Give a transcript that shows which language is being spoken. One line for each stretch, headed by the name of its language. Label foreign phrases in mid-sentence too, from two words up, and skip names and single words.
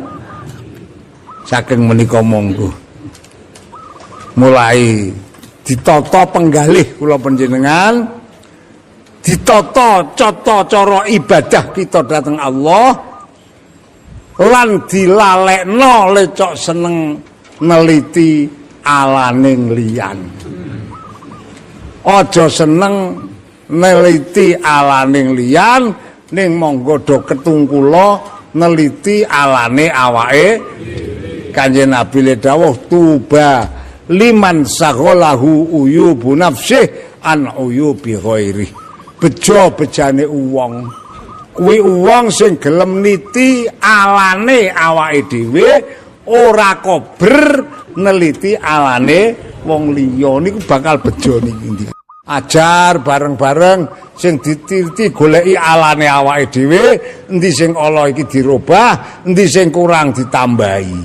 Javanese: Saking menika monggo mulai ditata penggalih kula panjenengan, ditata cara ibadah kita dhateng Allah, lan dilalekno lecok seneng neliti alaning liyan. Aja seneng neliti alaning liyan, ning monggo do ketungkula neliti alane awake. Kanjeng Nabi le dawuh
Arabic: tuba liman saghalahu uyubu nafsih an uyubi ghairi.
Javanese: Bejo bejane wong kuwi wong sing gelem niti alane awake dhewe ora kober neliti alane wong liya niku bakal bejo niki. Ajar bareng-bareng sing ditirti goleki alane awake dhewe, endi sing ala iki dirubah, endi sing kurang ditambahi.